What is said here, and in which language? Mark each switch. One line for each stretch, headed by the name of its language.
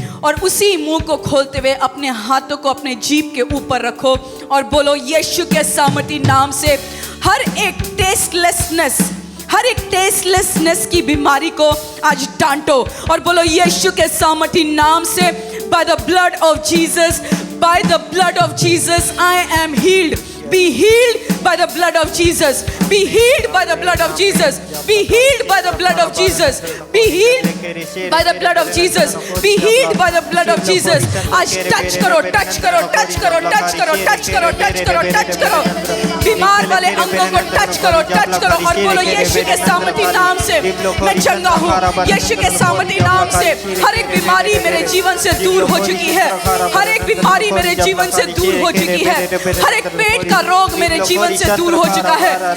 Hindi: और उसी मुंह को खोलते हुए अपने हाथों को अपने जीभ के ऊपर रखो और बोलो यीशु के सामर्थी नाम से हर एक टेस्टलेसनेस, हर एक टेस्टलेसनेस की बीमारी को आज डांटो और बोलो यीशु के सामर्थी नाम से,
English: by the blood of Jesus, by the blood of Jesus, I am healed. Be healed by the blood of Jesus. Be healed by the blood of Jesus. Be healed by the blood of Jesus. Be healed by the blood of Jesus. Be healed by the blood of Jesus.
Hindi: आज touch करो, touch करो, touch करो, touch करो, touch करो, touch करो, touch करो। बीमार वाले अंगों को टच करो, टच करो और बोलो यीशु के सामर्थी नाम से मैं चंगा हूँ। यीशु के सामर्थी नाम से हर एक बीमारी मेरे जीवन से दूर हो चुकी है। हर एक बीमारी मेरे जीवन से दूर हो चुकी है। हर एक पेट का रोग मेरे जीवन से दूर हो चुका है।